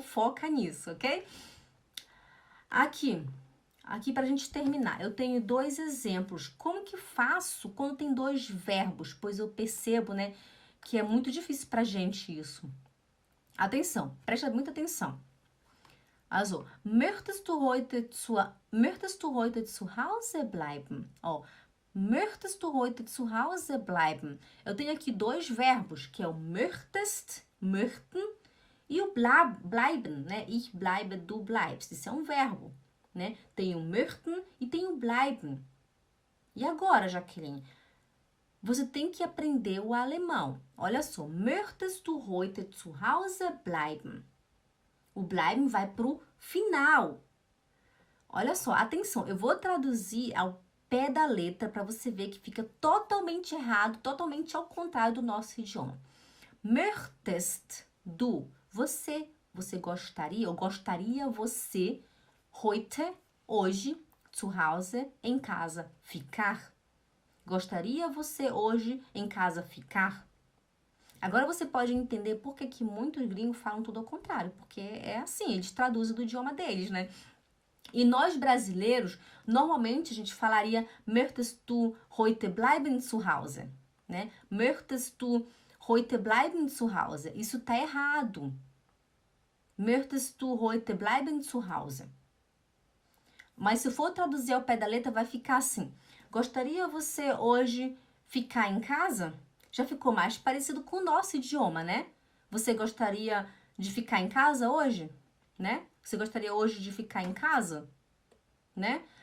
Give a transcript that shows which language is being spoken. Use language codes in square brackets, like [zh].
[pt] Foca nisso, ok? Aqui pra gente terminar, eu tenho dois exemplos. Como que faço quando tem dois verbos? Pois eu percebo, né, que é muito difícil pra gente isso. Atenção, presta muita atenção. [de] Also, möchtest du heute zu Hause bleiben? Ó, möchtest du heute zu Hause bleiben? [pt] Eu tenho aqui dois verbos, que é o möchtest, möchten, e o bleiben, né? Ich bleibe, du bleibst. Isso é um verbo, né? Tem o möchten e tem o bleiben. E agora, Jaqueline? Você tem que aprender o alemão. [de] Olha só, möchtest du heute zu Hause bleiben? [pt] O bleiben vai pro final. Olha só, atenção, eu vou traduzir ao pé da letra para você ver que fica totalmente errado, totalmente ao contrário do nosso idioma. Möchtest du, você gostaria, ou gostaria você, heute, hoje, zu Hause, em casa, ficar? Gostaria você hoje em casa ficar? Agora você pode entender por que muitos gringos falam tudo ao contrário, porque é assim, eles traduzem do idioma deles, né? E nós brasileiros, normalmente a gente falaria möchtest du heute bleiben zu Hause, né? [de] Möchtest du heute bleiben zu Hause? Isso tá errado. Möchtest du heute bleiben zu Hause? [pt] Mas se for traduzir ao pé da letra, vai ficar assim. Gostaria você hoje ficar em casa? Já ficou mais parecido com o nosso idioma, né? Você gostaria de ficar em casa hoje? Né? Você gostaria hoje de ficar em casa? Né?